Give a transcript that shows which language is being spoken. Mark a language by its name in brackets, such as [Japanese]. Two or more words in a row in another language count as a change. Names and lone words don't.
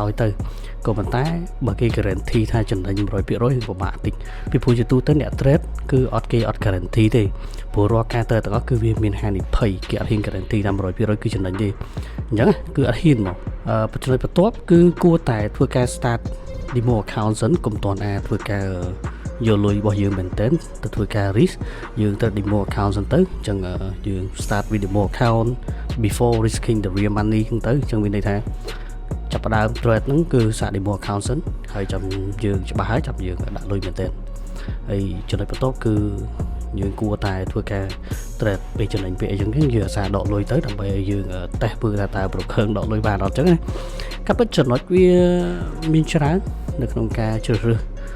[Khmer] ឲ្យទៅក៏ប៉ុន្តែបើគេ guarantee ថាចំណេញ 100% វាពិបាកតិចពីព្រោះជាទូទៅអ្នក trade គឺអត់ guarantee ទេព្រោះរាល់ការ trade ទាំងអស់គឺវាមានហានិភ័យគេអត់ហ៊ាន guarantee ថា 100% គឺចំណេញទេអញ្ចឹងគឺអត់ហ៊ានមកចំណុចបន្ទាប់គឺគួរតែធ្វើការ [English] start demo account [Khmer] សិនកុំតន់ធ្វើការយកលុយរបស់យើងមែនទែន ទៅធ្វើការ risk យើងត្រូវ [English] demo account [Khmer] សិនទៅអញ្ចឹងយើង [English] start with demo account before risking the real money [Khmer] ហ្នឹងទៅអញ្ចឹងមានន័យថាចាប់ផ្ដើម trade ហ្នឹងគឺសាក [English] demo account [Khmer] សិនហើយចាំយើងច្បាស់ហើយចាំយើងដាក់លុយមែនទែនហើយចំណុចបន្ទាប់គឺយើងគួរតែធ្វើការ trade ពេលចំណេញពេលអីចឹងយើងអាសាដកលុយទៅដើម្បីឲ្យយើងតេស្តមើលថាតើ broker ដកលុយបានអត់ចឹងណាក៏ពិតចំណុចវាមានច្រើននៅក្នុងការជ្រើសរើស